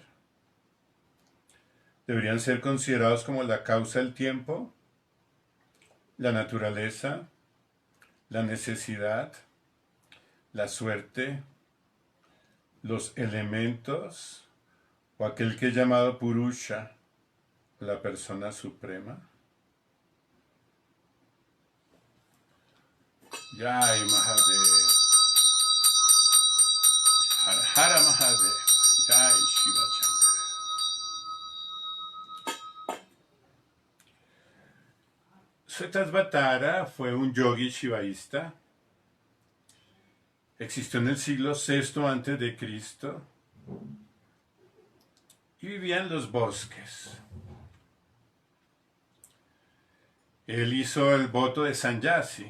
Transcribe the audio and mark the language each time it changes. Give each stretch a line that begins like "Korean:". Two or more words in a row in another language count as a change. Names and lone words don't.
Spanish: ¿Deberían ser considerados como la causa del tiempo, la naturaleza, la necesidad, la suerte, los elementos o aquel que es llamado Purusha, la persona suprema?
Sanskrit: Jai Mahadev. Har Hara Mahadev. Jai Shiva Shankara.
Spanish: Svetasvatara fue un yogi shivaísta. Existió en el siglo VI antes de Cristo y vivía en los bosques. Él hizo el voto de Sannyasi.